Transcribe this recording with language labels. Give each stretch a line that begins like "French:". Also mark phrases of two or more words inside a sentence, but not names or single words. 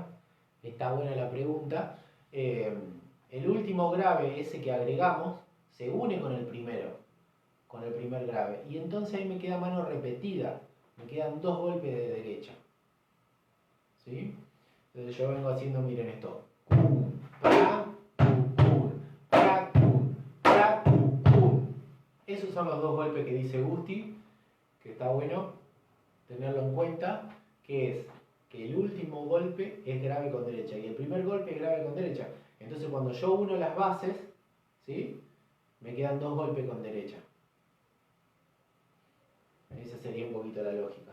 Spanish: Está buena la pregunta. El último grave, ese que agregamos, se une con el primer grave. Y entonces ahí me queda mano repetida. Me quedan 2 golpes de derecha. ¿Sí? Entonces yo vengo haciendo, miren esto. Cum, pra, cum, pra, cum, pra, cum. Esos son los 2 golpes que dice Gusti, que está bueno tenerlo en cuenta, que es que el último golpe es grave con derecha y el primer golpe es grave con derecha. Entonces cuando yo uno las bases, ¿sí? Me quedan 2 golpes con derecha. Esa sería un poquito la lógica.